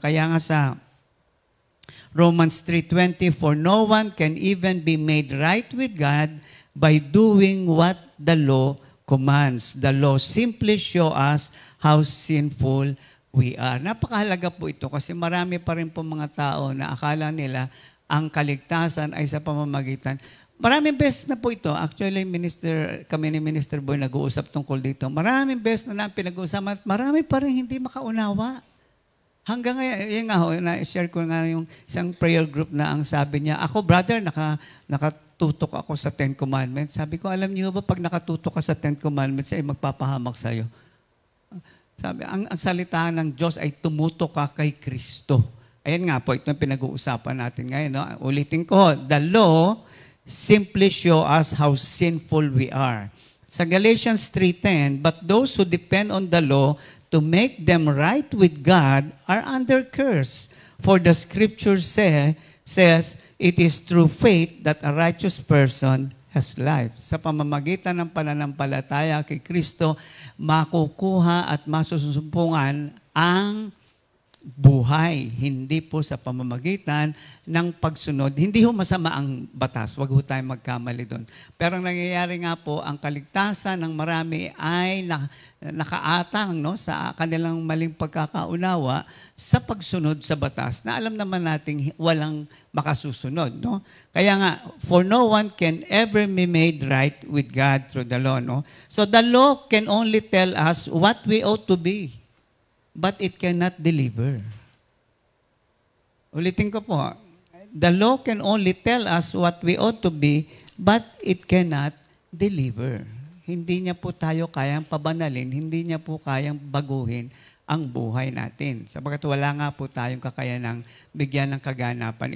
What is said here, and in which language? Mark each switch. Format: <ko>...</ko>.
<tl>Kaya nga sa</tl> <en>Romans 3:20, for no one can even be made right with God by doing what the law commands. The law simply show us how sinful we are.</en> <tl>Napakahalaga po ito kasi marami pa rin po mga tao na akala nila ang kaligtasan ay sa pamamagitan. Maraming beses na po ito. Actually, kami ni Minister Boy nag-uusap tungkol dito. Maraming beses na pinag-uusapan at marami pa rin hindi makaunawa. Hanggang ngayon, yun nga ho, na-share ko nga yung isang prayer group na ang sabi niya, ako brother, nakatutok ako sa 10 Commandments. Sabi ko, alam niyo ba, pag nakatutok ka sa 10 Commandments, ay magpapahamak sa'yo. Sabi, ang salita ng Diyos ay tumutok ka kay Kristo. Ayan nga po, ito yung pinag-uusapan natin ngayon. No? Ulitin ko,</tl> <en>the law simply show us how sinful we are. Sa Galatians 3:10, but those who depend on the law to make them right with God are under curse. For the scripture says, it is through faith that a righteous person has life.</en> <tl>Sa pamamagitan ng pananampalataya kay Kristo, makukuha at masusumpungan ang buhay. Hindi po sa pamamagitan ng pagsunod. Hindi ho masama ang batas. Huwag ho tayong magkamali doon. Pero ang nangyayari nga po, ang kaligtasan ng marami ay nakaatang sa kanilang maling pagkakaunawa sa pagsunod sa batas na alam naman nating walang makasusunod. No? Kaya nga,</tl> <en>for no one can ever be made right with God through the law. No? So the law can only tell us what we ought to be, but it cannot deliver.</en> <tl>Ulitin ko po,</tl> <en>the law can only tell us what we ought to be, but it cannot deliver.</en> <tl>Hindi niya po tayo kayang pabanalin, hindi niya po kayang baguhin ang buhay natin. Sabagat wala nga po tayong kakayanang bigyan ng kaganapan.</tl>